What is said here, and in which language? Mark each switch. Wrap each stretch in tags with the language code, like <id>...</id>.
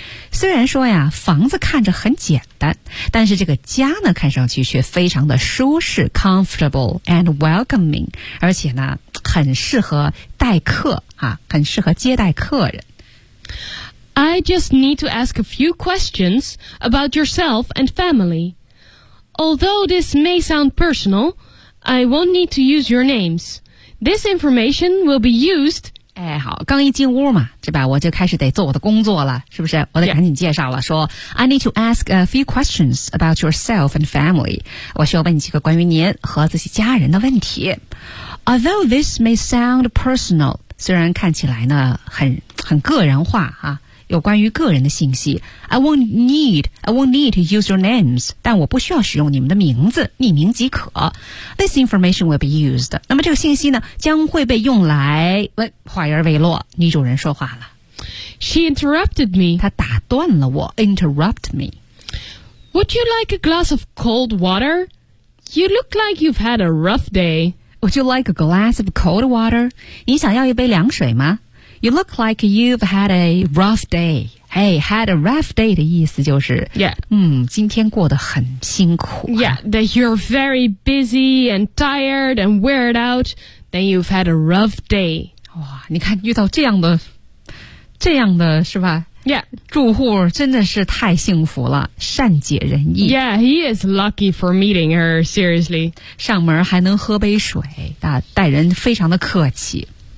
<zh>虽然说呀房子看着很简单，但是这个家呢看上去却非常的舒适</zh> <en>comfortable and welcoming,</en> <zh>而且呢很适合待客、啊、很适合接待客人。</zh> <en>I just need to ask a few questions about yourself and family. Although this may sound personal, I won't need to use your names. This information will be used...</en> <zh>哎，好，刚一进屋嘛，对吧，我就开始得做我的工作了，是不是？我得赶紧介绍了、</zh> <en>yeah.</en> <zh>说</zh> <en>I need to ask a few questions about yourself and family.</en> <zh>我需要问你几个关于您和自己家人的问题。</zh> <en>Although this may sound personal,</en> <zh>虽然看起来呢很个人化啊。有关于个人的信息</zh> <en>I won't need to use your names,</en> <zh>但我不需要使用你们的名字，匿名即可。</zh> <en>This information will be used.</en> <zh>那么这个信息呢将会被用来，喂，话音未落，女主人说话了。</zh> <en>She interrupted me.</en> <zh>她打断了我， interrupt me.</zh> <en>Would you like a glass of cold water? You look like you've had a rough day. Would you like a glass of cold water?</en> <zh>你想要一杯凉水吗？</zh> <en>You look like you've had a rough day. Hey, had a rough day</en> <zh>的意思就是</zh> <en>Yeah.</en> <zh>今天过得很辛苦、啊、</zh> <en>Yeah, that you're very busy and tired and wearied out. Then you've had a rough day.</en> <zh>哇，你看遇到这样的是吧</zh> <en>Yeah.</en> <zh>住户真的是太幸福了，善解人意。</zh> <en>Yeah, he is lucky for meeting her, seriously.</en> <zh>上门还能喝杯水、啊、待人非常的客气。</zh>